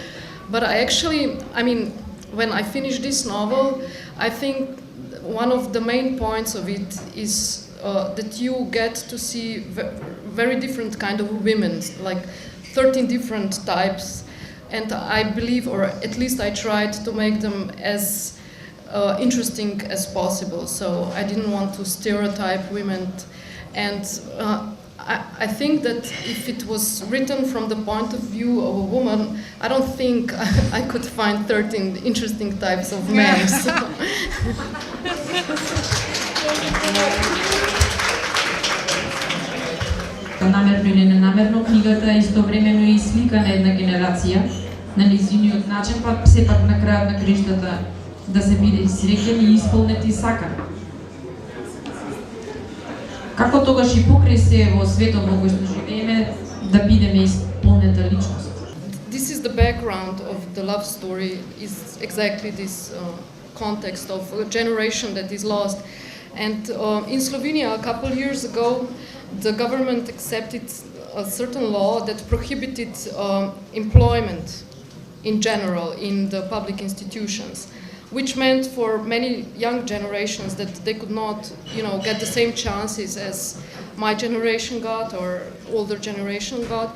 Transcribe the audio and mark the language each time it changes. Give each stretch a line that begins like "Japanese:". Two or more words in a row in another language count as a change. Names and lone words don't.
English: But I mean, when I finished this novel, I think one of the main points of it is that you get to see very different kind of women, like 13 different types, and I believe, or at least I tried to make them as interesting as possible. So I didn't want to stereotype women, and I think that if it was written from the point of view of a woman, I don't think I could find 13 interesting types of men. So.
Macedonian: Намерно или ненамерно, книгата е истовремено и слика на една генерација, на нејзиниот начин, па сепак на крајот на криштата да се биде среќен и исполнет и сакан. Како тогаш и покрај се во светот во кој што живееме да бидеме исполнета личност?
English: This is the background of the love story, is exactly this context of a generation that is lost. And in Slovenia a couple years ago, the government accepted a certain law that prohibited employment in general in the public institutions, which meant for many young generations that they could not, get the same chances as my generation got or older generation got.